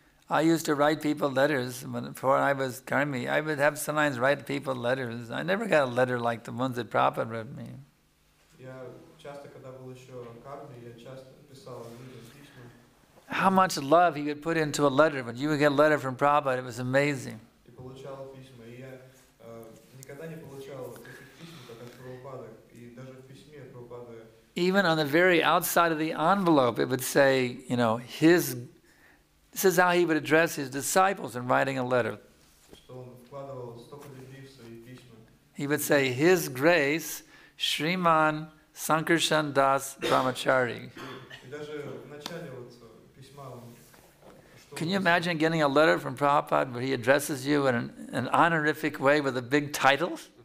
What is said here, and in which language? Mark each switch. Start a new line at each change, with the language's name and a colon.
English: I used to write people letters before I was Karmi. I would have sometimes write people letters. I never got a letter like the ones that Prabhupada wrote me.
Russian: Я часто, когда был еще в армии, я часто писал людям письма.
English: How much love he would put into a letter. When you would get a letter from Prabhupada, it was amazing.
Russian: И получал письма. И я никогда не получал таких писем, как от Прабхупады. И даже в письме Прабхупады.
English: Even on the very outside of the envelope, it would say, you know, this is how he would address his disciples in writing a letter.
Russian: Что он вкладывал столько любви в свои письма.
English: He would say, His Grace, Shriman Sankarshan Das Brahmachari.
Russian: И даже в начале вот письма он...
English: Can you imagine getting a letter from Prabhupada where he addresses you in an honorific way with a big title?